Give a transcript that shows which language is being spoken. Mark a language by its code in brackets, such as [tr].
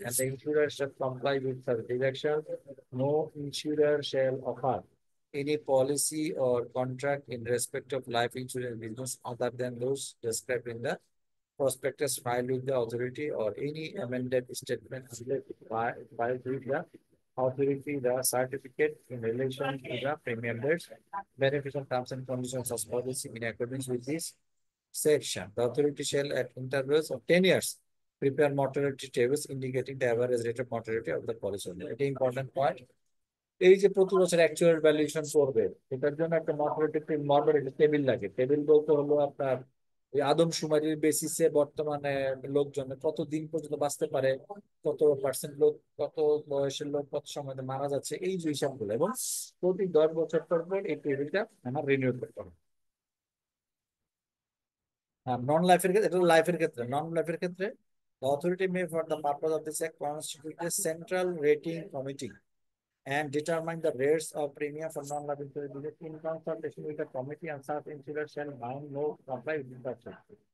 [en] And the insurer shall comply with the direction. No insurer shall offer any policy or contract in respect of life insurance business other than those described in the prospectus filed with the authority, or any amended statement filed with the authority, the certificate in relation to the premium rates, benefits and terms and conditions of policy in accordance with this section. The authority shall at intervals of 10 years prepare mortality tables indicating the average rate of mortality of the policy. It is important point. [bn] এই যে প্রতি বছর actual valuation করবে, এটার জন্য একটা mortality table লাগে। Table বলতে হলো আপনার এই আদমশুমারির বেসিসে বর্তমানে লোকজন কত দিন পর্যন্ত বাঁচতে পারে, কত পার্সেন্ট লোক, কত বয়সের লোক কত সময় মারা যাচ্ছে, এই যে হিসাবগুলো, এবং প্রতি 10 বছর পর পর এই টেবিলটা আমার রিনিউ করতে হবে। নন লাইফের ক্ষেত্রে, এটা লাইফের ক্ষেত্রে, [en] Non লাইফের ক্ষেত্রে the authority may for the purpose of this act constitute a central rating committee and determine the rates of premium for non-life insurance business in consultation with the committee, and such insurer shall bound no comply with the terms.